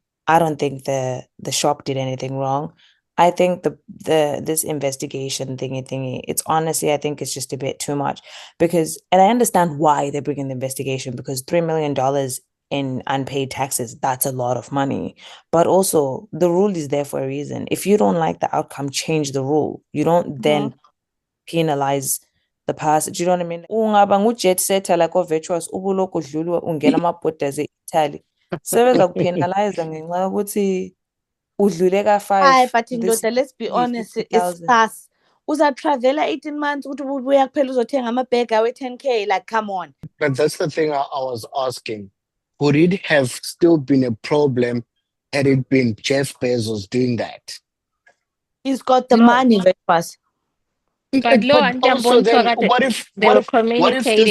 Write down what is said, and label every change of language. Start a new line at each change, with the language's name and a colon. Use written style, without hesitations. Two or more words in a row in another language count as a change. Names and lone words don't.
English: I don't think the shop did anything wrong. I think the this investigation thingy, it's honestly, I think it's just a bit too much because, and I understand why they're bringing the investigation because $3 million in unpaid taxes, that's a lot of money. But also, the rule is there for a reason. If you don't like the outcome, change the rule. You don't then penalize the person. Do you know what I mean?
Zulu: Ungaba ngu-
English: jet setter
Zulu: like o-Virtuous ubulokhu udlula ungena ama-borders e-Italy. Sebezakupenalize ngenxa yokuthi udlule
English: Hi,
Zulu: ka-5
English: but this indoda, let's be honest, it's 50,000. fast.
Zulu: Uzatravela 18 months ukuthi ubuya kuphela uzothenga amabhegi awe-10K.
English: Like, come on. But that's the thing I was asking. Would it have still been a problem had it been Jeff Bezos doing that? He's got the No. money, Virtuous. But lo, But also then, they were what if this